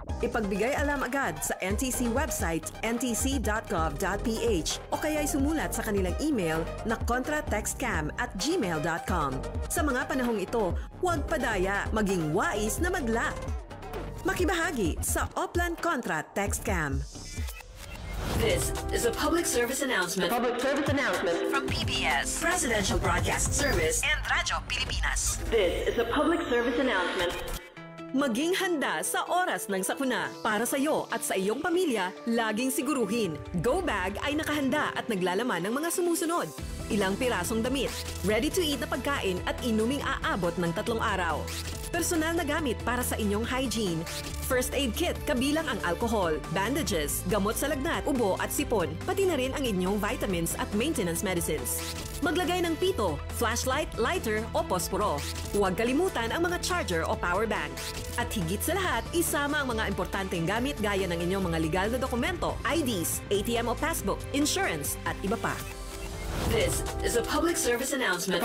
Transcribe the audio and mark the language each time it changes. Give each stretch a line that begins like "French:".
Filipino: Ipagbigay alam agad sa NTC website ntc.gov.ph o kaya'y sumulat sa kanilang email na contratextcam@gmail.com. Sa mga panahong ito, huwag padaya, maging wais na magla. Makibahagi sa Oplan Contra Text Scam.
English: This is a public service announcement. Public service announcement from PBS, Presidential Broadcast Service, and Radyo Pilipinas. This is a public service announcement.
Filipino: Maging handa sa oras ng sakuna. Para sa iyo at sa iyong pamilya, laging siguruhin. Go Bag ay nakahanda at naglalaman ng mga sumusunod. Ilang pirasong damit, ready-to-eat na pagkain at inuming aabot ng 3 araw. Personal na gamit para sa inyong hygiene. First aid kit kabilang ang alcohol, bandages, gamot sa lagnat, ubo at sipon, pati na rin ang inyong vitamins at maintenance medicines. Maglagay ng pito, flashlight, lighter o posporo. Huwag kalimutan ang mga charger o power bank. At higit sa lahat, isama ang mga importanteng gamit gaya ng inyong mga legal na dokumento, IDs, ATM o passbook, insurance at iba pa.
English: This is a public service announcement.